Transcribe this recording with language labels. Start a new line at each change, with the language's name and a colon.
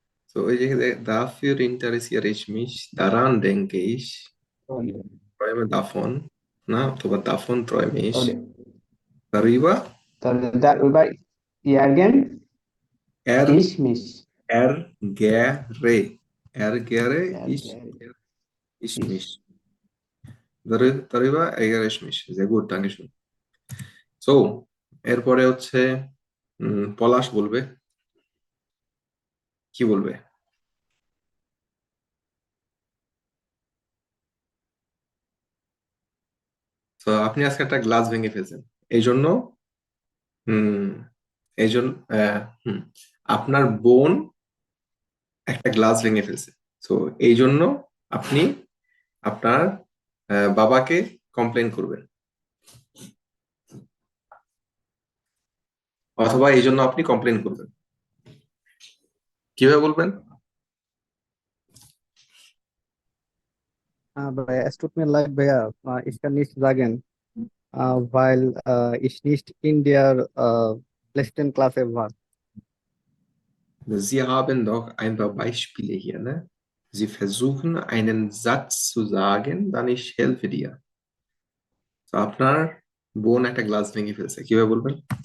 Bangla: তো এই যে
German: dafür interessiere ich mich, daran denke ich, träume davon,
Bangla: না, অথবা
German: davon träume ich,
Bangla: তাহলে
German: darüber
Bangla: তাহলে
German: darüber
Bangla: ইয়ারগেন
German: er ইস মিস ärgere ärgere ich mich, darüber ärgere ich mich. Sehr gut, danke schön.
Bangla: So, এরপরে হচ্ছে পলাশ বলবে। কি বলবে? তো আপনি আজকে একটা গ্লাস ভেঙে ফেলছেন, এই জন্য হুম এই জন্য আপনার বোন একটা গ্লাস ভেঙে ফেলছে। তো এই জন্য আপনি আপনার বাবাকে কমপ্লেন করবেন, অথবা এই জন্য আপনি কমপ্লেন করবেন। কিভাবে বলবেন?
German: Es tut mir leid, Bea. Ich kann nicht sagen, weil ich nicht in der letzten Klasse war. Sie haben doch ein paar Beispiele hier, ne? Sie versuchen einen Satz zu sagen, dann ich helfe dir.
Bangla: তো আপনার বোন একটা glass ভেঙে ফেলছে, কিভাবে বলবেন?